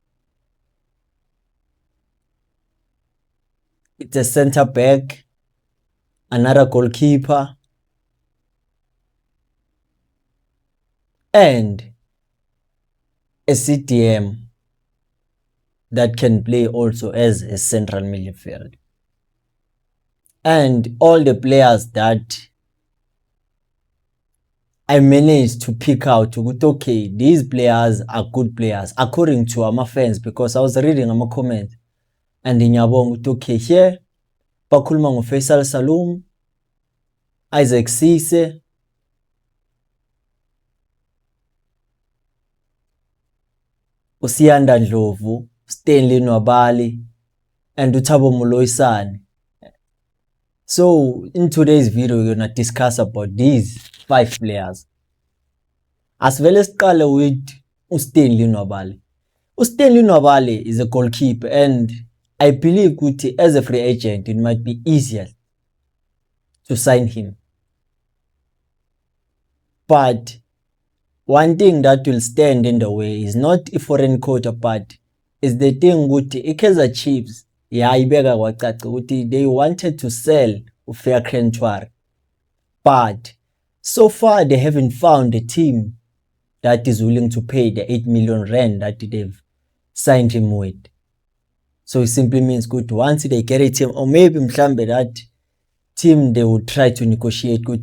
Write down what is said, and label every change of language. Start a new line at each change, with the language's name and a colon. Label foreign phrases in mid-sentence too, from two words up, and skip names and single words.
English: It's a center back, another goalkeeper, and a CDM that can play also as a central midfield. And all the players that I managed to pick out, okay, these players are good players according to our fans, because I was reading my comments and in Yabong, okay, here
Zulu: bakhuluma ngoFaisal
English: Salum, Isaac Cisse, Usiyanda Ndlovu, Stanley Nwabali, and Uthabo Moloisane. So in today's video we're gonna discuss about these 5 players. As well as siqale with Stanley Nwabali. Stanley Nwabali is a goalkeeper, and I believe ukuthi as a free agent it might be easier to sign him. But one thing that will stand in the way is not a foreign quota, but is the thing ukuthi Kaizer Chiefs
Zulu: ibeka kwacaca ukuthi
English: they wanted to sell uFerkran Ntwari, but so far they haven't found a team that is willing to pay the 8 million rand that they've signed him with. So it simply means good once they get a team, or maybe mhlambe that team they would try to negotiate good.